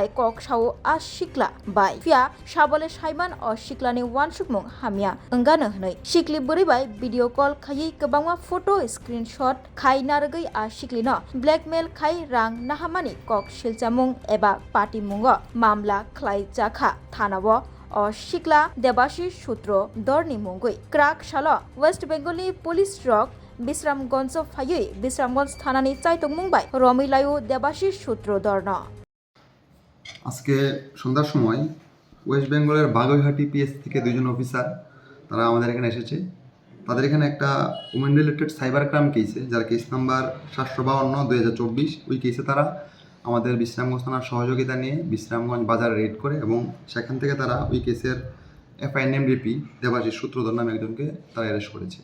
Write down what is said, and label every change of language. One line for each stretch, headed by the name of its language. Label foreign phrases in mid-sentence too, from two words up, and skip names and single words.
Kok Borok: कक सावो आ सिखला बाय फिया साबले साइमान अ सिखलानि वानसुकमुं हामिया अंगानो हनै सिखली बोरै बाय भिडिअ कल खायै गोबांमा
English: photo screenshot
Kok Borok: खाय नारगै आ सिखलिनो ब्लैकमेल खाय रां नाहामानि कक सिलचामुं एबा पाटिमुंग मामला ख्लायजाखा थानावो अ सिखला देबाशिष सूत्रधरनि मुंगै क्राक सालो वेस्ट बेंगलनि पुलिस रक बिश्रामगंज फायै बिश्रामगंज थानानि चाइतং मुंबाय रमिलायु देबाशिष सूत्रधरनो
Bangla: আজকে সন্ধ্যার সময় ওয়েস্ট বেঙ্গলের বাগুইহাটি পিএস থেকে দুজন অফিসার তারা আমাদের এখানে এসেছে। তাদের এখানে একটা
English: women related cyber crime case
Bangla: যার
English: case number
Bangla: 752/2024 ওই কেসে তারা আমাদের বিশ্রামগঞ্জ থানার সহযোগিতা নিয়ে বিশ্রামগঞ্জ বাজার রেড করে এবং সেখান থেকে তারা ওই কেসের এফআইএনএমডিপি দেবাশিষ সূত্রধর নামে একজনকে তারা অ্যারেস্ট করেছে।